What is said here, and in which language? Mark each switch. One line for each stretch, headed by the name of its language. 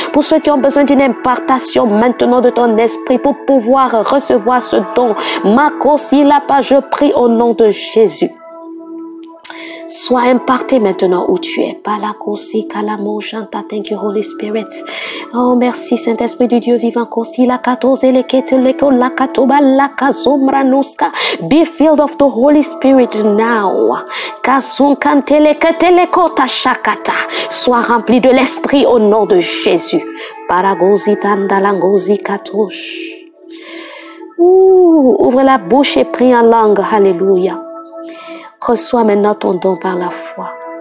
French: Pour ceux qui ont besoin d'une impartation maintenant de ton esprit pour pouvoir recevoir ce don, Makosi Lapa, je prie au nom de Jésus. Sois imparté maintenant où tu es. Palakosi kalamo chanta.
English: Thank you, Holy Spirit.
French: Oh, merci, Saint-Esprit du Dieu vivant. Kosi la katose le kete leko la katoba la kazomra nuska.
English: Be filled of the Holy Spirit now. Kasun kantele ketele kota shakata.
French: Sois rempli de l'Esprit au nom de Jésus. Paragosi tandalangosi katosh. Ouvre la bouche et prie en langue. Alléluia. Reçois maintenant ton don par la foi.